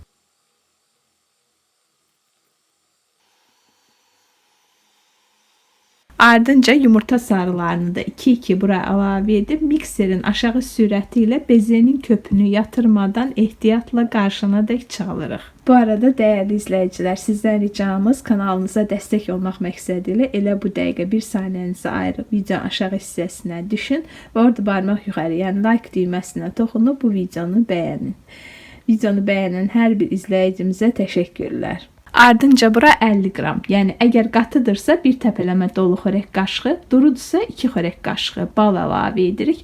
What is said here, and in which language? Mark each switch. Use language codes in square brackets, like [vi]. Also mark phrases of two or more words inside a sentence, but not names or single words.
[az] Ardınca yumurta sarılarını da 2-2 bura əlavə edib mikserin aşağı sürəti ilə bezenin köpünü yatırmadan ehtiyatla qarşınadək çalırıq. [tr] Bu arada değerli izleyiciler, sizden ricamız [az] kanalımıza destek olmaq məqsədi ilə elə bu dəqiqə 1 saniyənizi ayırıb videonun aşağı hissəsinə düşün və orada barmaq yuxarı, yəni like düyməsinə toxunub bu videonu bəyənin. Videonu bəyənən hər bir izləyicimizə təşəkkürlər. Ardınca bura 50 qram, yəni əgər qatıdırsa 1 təpələmə dolu xörək qaşığı, durudursa 2 xörək qaşığı bal əlavə edirik.